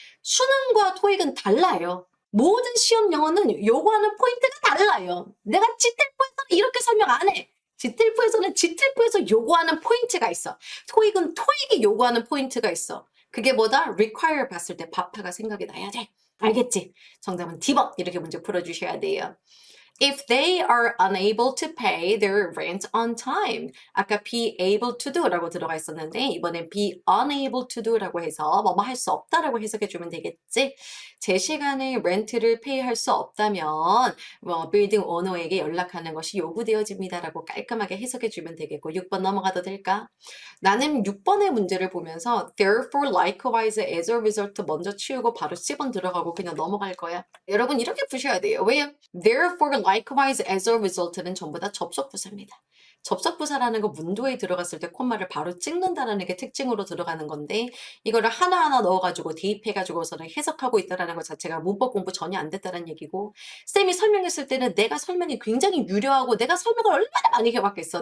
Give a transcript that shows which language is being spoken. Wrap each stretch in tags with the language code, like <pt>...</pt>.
<ko>수능과 토익은 달라요. 모든 시험 영어는 요구하는 포인트가 달라요. 내가 지텔포에서는 이렇게 설명 안 해. 지텔포에서는 지텔포에서 요구하는 포인트가 있어. 토익은 토익이 요구하는 포인트가 있어. 그게 뭐다? require 봤을 때 바파가 생각이 나야 돼. 알겠지? 정답은 D번 이렇게 문제 풀어주셔야 돼요.</ko> <en>If they are unable to pay their rent on time.</en> <ko>아까</ko> <en>be able to do</en> <ko>라고 들어가 있었는데 이번엔</ko> <en>be unable to do</en> <ko>라고 해서 뭐뭐 할 수 없다라고 해석해주면 되겠지? 제 시간에 렌트를 페이할 수 없다면 빌딩 오너에게 연락하는 것이 요구되어집니다라고 깔끔하게 해석해주면 되겠고 6번 넘어가도 될까? 나는 6번의 문제를 보면서</ko> <en>therefore, likewise, as a result</en> <ko>먼저 치우고 바로 10번 들어가고 그냥 넘어갈 거야. 여러분 이렇게 푸셔야 돼요. 왜요?</ko> <en>therefore, likewise, as a result</en> <ko>는 전부 다 접속부사입니다. 접속부사라는 거 문도에 들어갔을 때 콤마를 바로 찍는다는 게 특징으로 들어가는 건데 이거를 하나하나 넣어가지고 대입해가지고서는 해석하고 있다는 것 자체가 문법 공부 전혀 안 됐다는 얘기고 쌤이 설명했을 때는 내가 설명이 굉장히 유려하고 내가 설명을 얼마나 많이 해봤겠어.</ko>